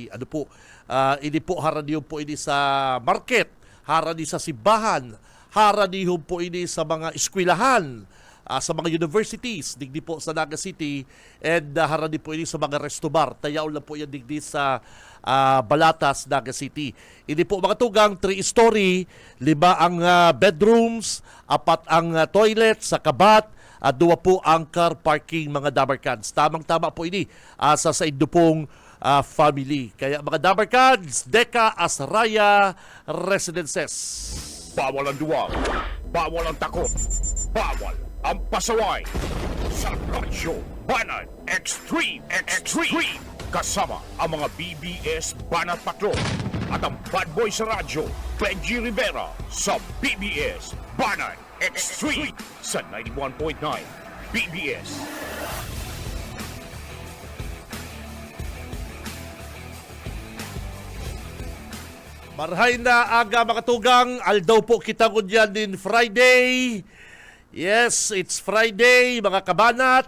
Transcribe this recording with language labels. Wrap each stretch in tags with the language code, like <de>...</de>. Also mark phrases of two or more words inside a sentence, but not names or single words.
<bik>Ano po, ini po haraniyon po ini sa market, harani sa simbahan, haraniyon po ini sa mga eskwelahan, sa mga universities, digdi po sa Naga City, and harani po ini sa mga</bik> <en>resto bar.</en> <bik>Tayaw lang po yan digdi sa Balatas, Naga City. Ini po, mga tugang, 3-story, 5 ang bedrooms, 4 ang toilet sa kabat, at 2 po ang</bik> <en>car parking,</en> <bik>mga Dabarkads. Tamang-tama po ini sa indo pong family. Kaya, mga Dabarkads, Deca Asraya Residences.</bik> <tl>Bawal ang duwag, bawal ang takot, bawal ang pasaway. Sa Radyo Banat Extreme. Kasama ang mga BBS Banat Patrol at ang</tl> <en>bad boy</en> <tl>sa radyo, Benji Rivera, sa BBS Banat Extreme sa 91.9 BBS.</tl> <bik>Marhay na aga, mga tugang, aldaw po kita kunyan din Friday.</bik> <en>Yes, it's Friday,</en> <bik>mga kabanat.</bik>